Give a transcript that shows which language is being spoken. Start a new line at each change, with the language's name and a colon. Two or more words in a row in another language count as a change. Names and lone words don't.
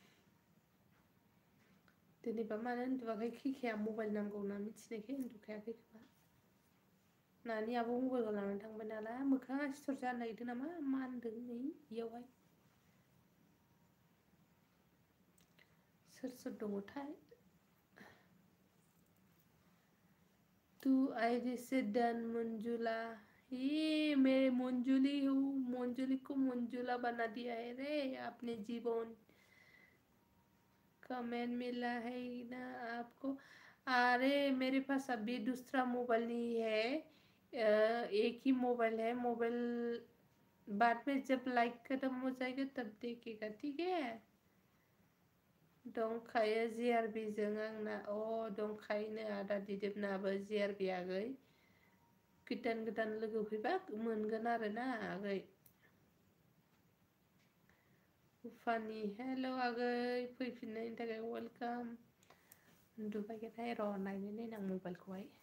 Bodo: दिनैबा मानो उन्दुवाखै खिखाया मबाइल नांगौ होनना मिथिनायखाय उन्दुखायाखै खोमा नानि आब' मबाइलखौ लानानै थांबाय नालाय मोखाङा सिथर जानो नागिरदों नामा मानदों नै बेयावहाय सोर दङथाय
English: two ID
Hindi: से डन मंजुला ये मेरे मंजुली को मंजुला बना दिया है रे आपने जीवन कमेंट मिला है ना आपको अरे मेरे पास अभी दूसरा मोबाइल नहीं है एक ही मोबाइल है मोबाइल बाद में जब लाइक खत्म हो जाएगा तब देखेगा ठीक है
Bodo: दंखायो JRB जों आंना दंखायोनो आदा दिदोमनाबो JRB आगै गोदान लोगो फैबा मोनगोन आरोना आगै उफानि हेल' आगै फैफिननायनि थाखाय वेलकाम उन्दुबायथाय र' नायनो नायनां मबाइलखौहाय